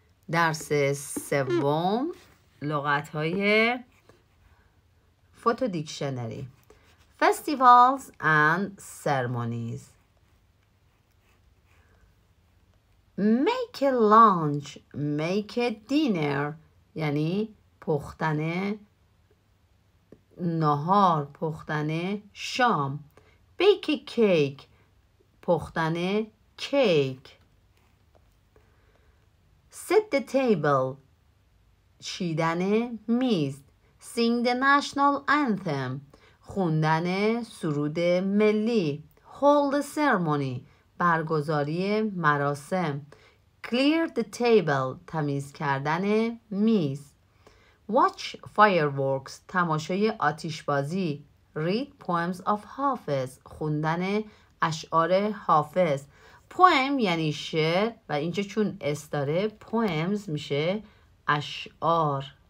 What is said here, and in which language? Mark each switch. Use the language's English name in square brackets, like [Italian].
[Persian] درس سوم لغت‌های فوتو دیکشنری. [English] Festivals and ceremonies. Make a lunch, make a dinner [Persian] یعنی پختن نهار، پختن شام. [English] Bake a cake [Persian] پختن کیک. [English] Set the table [Persian] چیدن میز. [English] Sing the national anthem [Persian] خوندن سرود ملی. [English] Hold the ceremony [Persian] برگزاری مراسم. [English] Clear the table [Persian] تمیز کردن میز. [English] Watch fireworks [Persian] تماشای آتشبازی. [English] Read poems of Hafez [Persian] خوندن اشعار حافظ. poem یعنی شعر و اینجا چون اس داره poems میشه اشعار.